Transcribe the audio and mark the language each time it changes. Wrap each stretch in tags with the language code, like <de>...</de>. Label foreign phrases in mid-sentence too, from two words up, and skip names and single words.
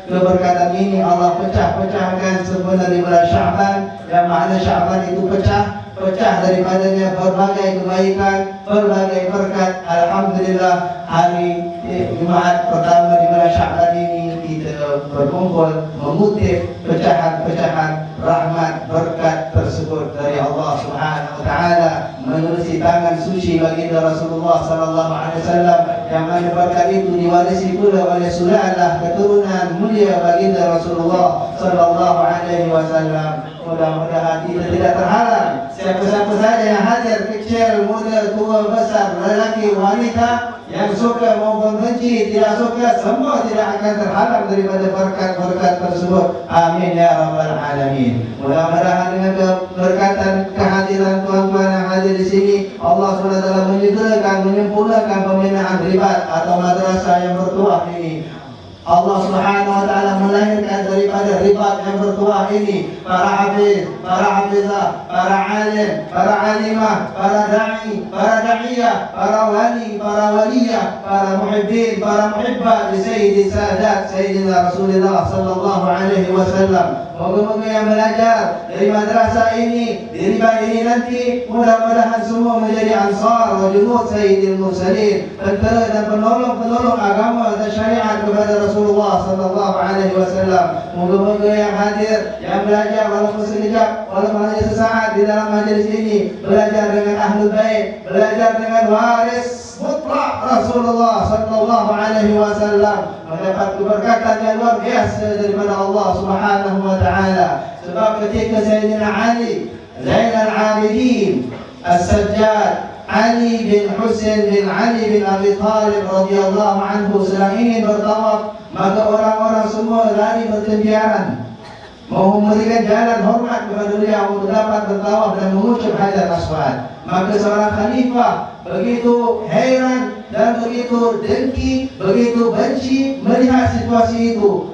<ms>Keberkatan ini Allah pecah-pecahkan sebenarnya di bulan Sya'ban, yang mana Sya'ban itu pecah daripadanya berbagai kebaikan, berbagai berkat. Alhamdulillah, hari Jumaat pertama di bulan Sya'ban ini kita berkumpul mengutip pecahan-pecahan rahmat berkat tersebut dari Allah</ms> <ar>Subhanahu wa taala</ar> <ms>menerusi tangan suci baginda Rasulullah</ms> <ar>sallallahu alaihi wasallam,</ar> <ms>yang mana berkat itu diwarisi pula oleh sulalah keturunan mulia baginda Rasulullah</ms> <ar>sallallahu alaihi wasallam.</ar> <ms>Mudah-mudahan kita tidak terhalang, siapa-siapa saja yang hadir, kecil, muda, tua, besar, lelaki, wanita, yang suka maupun benci, tidak suka, semua tidak akan terhalang daripada berkat-berkat tersebut.</ms> <ar>Amin ya rabbal alamin.</ar> <ms>Mudah-mudahan dengan keberkatan kehadiran tuan-tuan yang hadir di sini, Allah SWT menyegerakan, menyempurnakan pembinaan ribat atau madrasah yang bertuah ini. Allah</ms> <ar>Subhanahu wa taala</ar> <ms>melahirkan daripada ribat yang bertuah ini para hafiz, para hafizah, para alim, para alimah, para da'i, para da'iyah, para wali, para waliyah, para muhibbin, para muhibbah di Sayyidi Sadat Sayyidina Rasulullah</ms> <ar>sallallahu alaihi wasallam.</ar> <ms>Moga-moga yang belajar dari madrasah ini, di ribat ini nanti, mudah-mudahan semua menjadi</ms> <ar>ansar wa junud Sayyidil Mursalin,</ar> <ms>tentera dan penolong-penolong agama dan syariat kepada Rasulullah</ms> <ar>sallallahu alaihi wasallam.</ar> <ms>Moga-moga yang hadir, yang belajar walaupun sekejap, walaupun hanya sesaat di dalam majlis ini, belajar dengan Ahlul Bait, belajar dengan waris mutlak Rasulullah</ms> <ar>sallallahu alaihi wasallam,</ar> <ms>mendapat keberkatan yang luar biasa daripada Allah</ms> <ar>Subhanahu wa taala.</ar> <ms>Sebab ketika Sayyidina Ali Zainal Abidin As-Sajjad Ali bin Husain bin Ali bin Abi Thalib</ms> <ar>radhiyallahu anhu</ar> <ms>sedang ingin bertawaf, maka orang-orang semua lari bertempiaran mau memberikan jalan hormat kepada beliau untuk dapat bertawaf dan mengucap Hajar Aswad. Maka seorang khalifah begitu heran dan begitu dengki, begitu benci melihat situasi itu.</ms>